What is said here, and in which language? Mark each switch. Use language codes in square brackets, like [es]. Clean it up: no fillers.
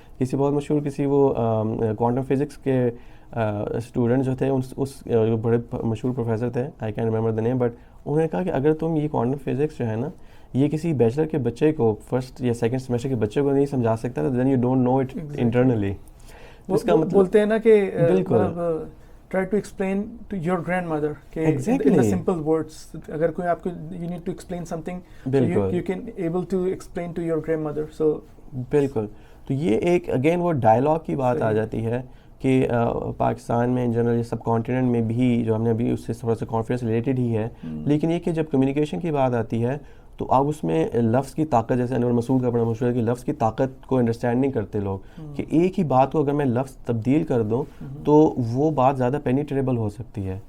[ur] کسی بہت مشہور کسی وہ کوانٹم فزکس کے اسٹوڈنٹ جو تھے, اس بڑے مشہور پروفیسر تھے, [en] I can remember the name, [ur] but انہوں نے کہا کہ اگر تم یہ کوانٹم فزکس جو ہے نا یہ کسی بیچلر کے بچے کو, فرسٹ یا سیکنڈ سیمسٹر کے بچے کو نہیں سمجھا سکتا, [en] Then you don't know it internally. [ur] اس کا مطلب بولتے ہیں نا کہ بالکل [en] try to explain to your grandmother in the simple words. [ur] اگر کوئی آپ کو [en] you need to explain something, so you can able to explain to your grandmother. So [ur] بالکل. تو یہ ایک اگین وہ ڈائلاگ کی بات آ جاتی ہے کہ پاکستان میں ان جنرل یہ سب کانٹیننٹ میں بھی جو ہم نے ابھی اس سے تھوڑا سا کانفیڈنس ریلیٹڈ ہی ہے, لیکن یہ کہ جب کمیونیکیشن کی بات آتی ہے تو آپ اس میں لفظ کی طاقت, جیسے انور مسعود کا بڑا مشہور ہے کہ لفظ کی طاقت کو انڈرسٹینڈ نہیں کرتے لوگ, کہ ایک ہی بات کو اگر میں لفظ تبدیل کر دوں تو وہ بات زیادہ پینیٹریبل ہو سکتی ہے.